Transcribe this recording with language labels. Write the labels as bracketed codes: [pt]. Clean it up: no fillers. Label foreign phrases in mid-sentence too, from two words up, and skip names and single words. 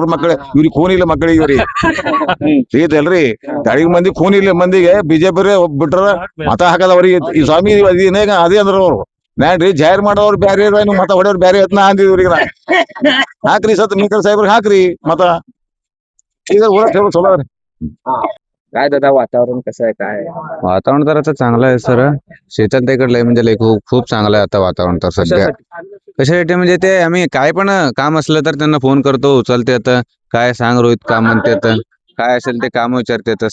[kn] ಮಕ್ಕಳು ಇವ್ರಿಗೆ ಖೂನ್ ಇಲ್ಲ, ಮಕ್ಕಳಿಗೆ ಇವ್ರಿಗೆ ಸಿಗತ್ತಲ್ರಿ. ಅಡಿಗೆ ಮಂದಿ ಖೂನ್ ಇಲ್ಲ ಮಂದಿಗೆ, ಬಿಜೆಪಿ ಬಿಟ್ರ ಮತ ಹಾಕದ ಅವ್ರಿಗೆ. ಈ ಸ್ವಾಮಿ ಅದೇ ಅಂದ್ರ ಅವ್ರು ನಾನ್ರಿ ಜಾಹಿರ್ ಮಾಡೋರು ಬ್ಯಾರೆ, ನೀವು ಮತ ಹೊಡೆಯವ್ರು ಬ್ಯಾರೆ ಯತ್ನ ಅಂದಿವ್ರಿಗೆ ನಾ ಹಾಕ್ರಿ ಸತ್ ಮಿಕಲ್ ಸಾಹೇಬ್ರಿಗೆ ಹಾಕ್ರಿ ಮತ. ಈಗ ಚಲೋ ಅದ್ರಿ. [mr] काय दादा वातावरण कसं आहे, काय वातावरण तर आता चांगलं आहे सर. शेतात म्हणजे लय खूप चांगलं आहे आता वातावरण तर सध्या. कशासाठी म्हणजे ते आम्ही काय पण काम असलं तर त्यांना फोन करतो, उचलते आता काय सांग रोहित काम म्हणते, काय असेल ते काम विचारते.